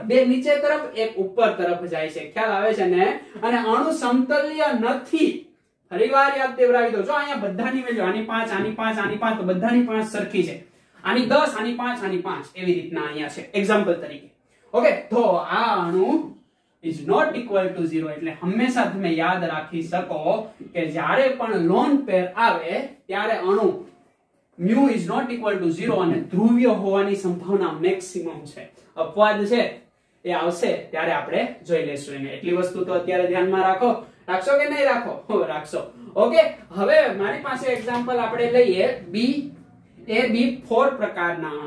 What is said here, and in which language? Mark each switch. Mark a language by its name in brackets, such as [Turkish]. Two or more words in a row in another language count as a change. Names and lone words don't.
[Gujarati] 2 નીચે તરફ, 1 ઉપર તરફ જાય છે. ખ્યાલ આવે છે ને? અને અણુ સમતલ્ય નથી. ફરીવાર યાદ દેવરાવી દો. જો અહીંયા બધાની વેલ્યુ આની 5, આની 5, આની 5, તો બધાની 5 સરખી છે. આની 10, આની 5, આની 5, એવી રીતના અહીંયા છે એક્ઝામ્પલ તરીકે. ઓકે, તો આ અણુ [English] is not equal to 0. [Gujarati] એટલે હંમેશા તમે યાદ રાખી શકો કે જ્યારે પણ [English] lone pair [Gujarati] આવે ત્યારે અણુ mu [English] is not equal to 0 [Gujarati] અને ધ્રુવીય હોવાની સંભાવના મેક્સિમમ છે. અપવાદ છે એ આવશે ત્યારે આપણે જોઈ લેશું એને. એટલી વસ્તુ તો અત્યારે ધ્યાનમાં રાખો. રાખશો કે નહીં રાખો? રાખશો. ઓકે, હવે મારી પાસે એક્ઝામ્પલ આપણે લઈએ BaB4 પ્રકારના અણુ.